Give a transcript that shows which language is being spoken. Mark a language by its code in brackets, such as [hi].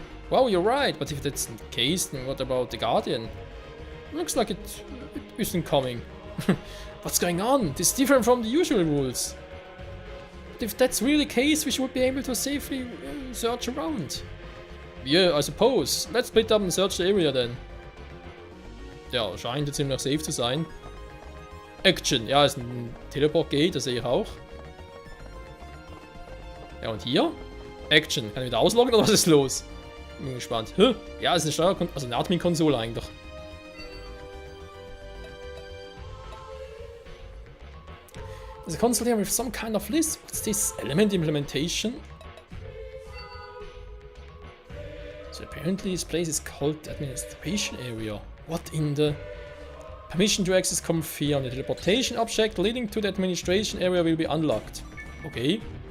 [en] Wow, you're right, but if that's the case, then what about the Guardian? Looks like it isn't coming. What's going on? This is different from the usual rules. But if that's really the case, we should be able to safely search around. Yeah, I suppose. Let's split up and search the area then. [de] Ja, scheint jetzt ziemlich safe zu sein. Action. Ja, ist ein Teleport-Gate, das sehe ich auch. Ja, und hier? Action. Kann ich wieder ausloggen oder was ist los? Bin gespannt. Hä? Ja, ist eine Steuerkonsole, also eine Admin-Konsole eigentlich. [en] There's a console here with some kind of list. What's this? Element implementation? So apparently this place is called the administration area. What in the... Permission to access confirmed. The teleportation object leading to the administration area will be unlocked. Okay.